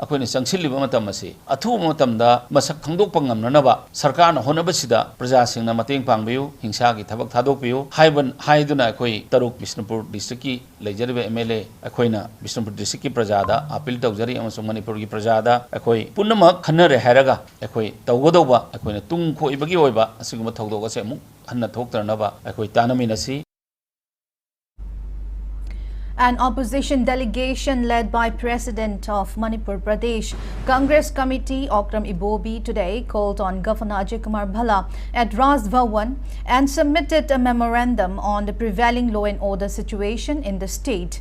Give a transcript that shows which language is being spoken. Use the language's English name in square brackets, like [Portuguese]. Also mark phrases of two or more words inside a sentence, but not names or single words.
[Manipuri] ni sangsilliba matam ase athu matamda masak thangdok pangamnanaba sarkar na honaba sida praja singna mateng pangbiu hingsa ki thabak thadok biu haiban haiduna akoi taruk Bishnupur district ki leijariba MLA akoina Bishnupur district ki prajada appeal tawjari Manipur ki prajada akoi punama khanare haraga akoi tawgodoba akoina tung khoibagi oiba asiguma thawdoga se mu hanna thoktarnaba akoi tanaminasi. [English] An opposition delegation led by President of Manipur Pradesh Congress Committee Okram Ibobi today called on Governor Ajay Kumar Bhalla at Raj Bhawan and submitted a memorandum on the prevailing law and order situation in the state.